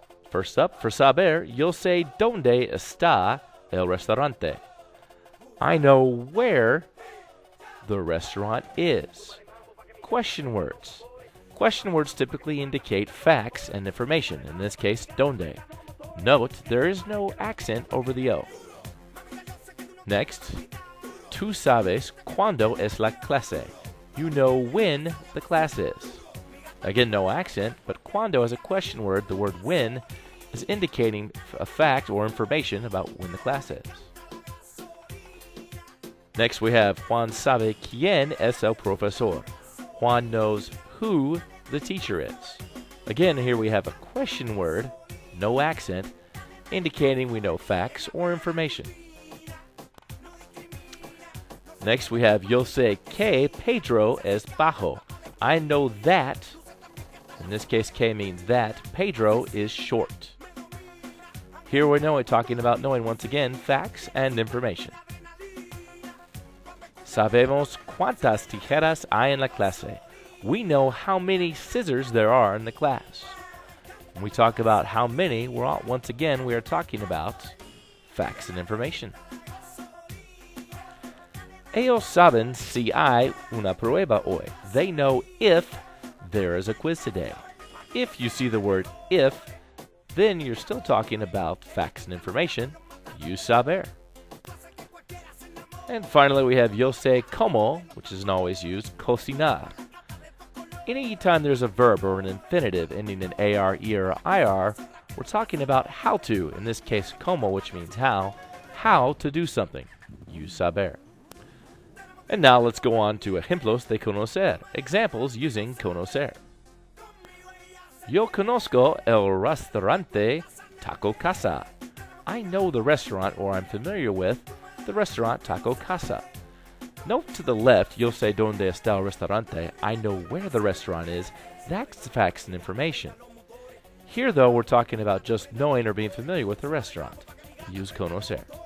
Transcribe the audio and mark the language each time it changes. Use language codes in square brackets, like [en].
[en] First up, for saber, you'll say [es] ¿Dónde está el restaurante? [en] I know where the restaurant is. Question words. Question words typically indicate facts and information, in this case, ¿Dónde? Note, there is no accent over the O. Next, [es] tú sabes cuándo es la clase. [en] You know when the class is. Again, no accent, but cuando as a question word, the word when is indicating a fact or information about when the class is. Next, we have [es] Juan sabe quién es el profesor. [en] Juan knows who the teacher is. Again, here we have a question word, no accent, indicating we know facts or information. Next, we have [es] yo sé que Pedro es bajo. [en] I know that, in this case, que means that, Pedro is short. Here we're talking about knowing, once again, facts and information. [es] Sabemos cuántas tijeras hay en la clase. [en] We know how many scissors there are in the class. When we talk about how many, once again, we are talking about facts and information. [es] Ellos saben si hay una prueba hoy. [en] They know if there is a quiz today. If you see the word if, then you're still talking about facts and information. Use saber. And finally, we have [es] yo sé cómo, [en] which isn't always used, cocinar. Anytime there's a verb or an infinitive ending in AR, ER, or IR, we're talking about how to, in this case, cómo, which means how to do something. Use saber. And now let's go on to [es] ejemplos de conocer, [en] examples using conocer. [es] Yo conozco el restaurante Taco Casa. [en] I know the restaurant, or I'm familiar with the restaurant Taco Casa. Note to the left, you'll say [es] ¿Dónde está el restaurante? [en] I know where the restaurant is. That's facts and information. Here, though, we're talking about just knowing or being familiar with the restaurant. Use conocer.